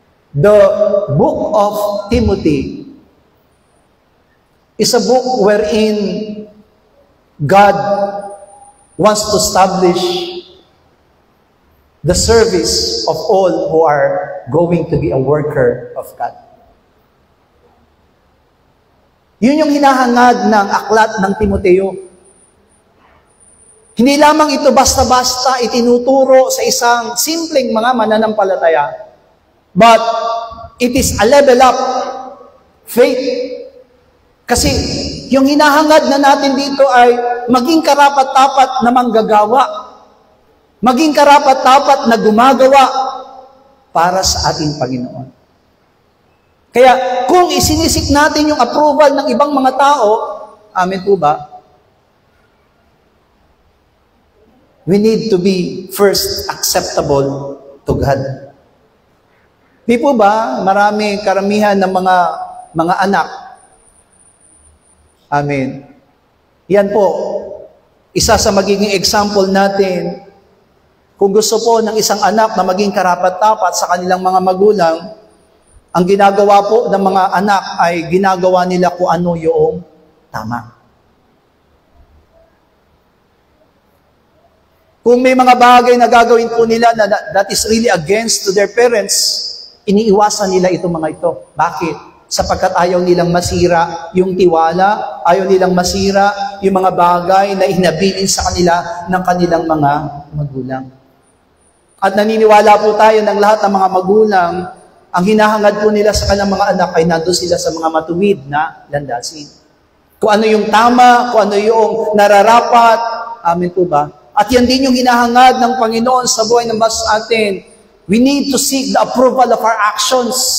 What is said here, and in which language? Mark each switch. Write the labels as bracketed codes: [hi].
[en] The book of Timothy is a book wherein God wants to establish the service of all who are going to be a worker of God. [tl] Yun yung hinahangad ng aklat ng Timoteo. Hindi lamang ito basta-basta itinuturo sa isang simpleng mga mananampalataya, [en] but it is a level up faith. [tl] Kasi yung hinahangad na natin dito ay maging karapat-dapat na manggagawa, maging karapat-dapat na gumagawa para sa ating Panginoon. Kaya kung isinisik natin yung approval ng ibang mga tao, amen po ba? [en] We need to be first acceptable to God. [tl] Di po ba, karamihan ng mga anak, amen. Yan po, isa sa magiging example natin, kung gusto po ng isang anak na maging karapat-dapat sa kanilang mga magulang, ang ginagawa po ng mga anak ay ginagawa nila kung ano yung tama. Kung may mga bagay na gagawin po nila na [en] that is really against to their parents, [tl] iniiwasan nila itong mga ito. Bakit? Sapagkat ayaw nilang masira yung tiwala, ayaw nilang masira yung mga bagay na inabilin sa kanila ng kanilang mga magulang. At naniniwala po tayo ng lahat ng mga magulang, ang hinahangad po nila sa kanilang mga anak ay nandun sila sa mga matuwid na landasin. Kung ano yung tama, kung ano yung nararapat, amin po ba? At yan din yung hinahangad ng Panginoon sa buhay ng bawat atin. [en] We need to seek the approval of our actions.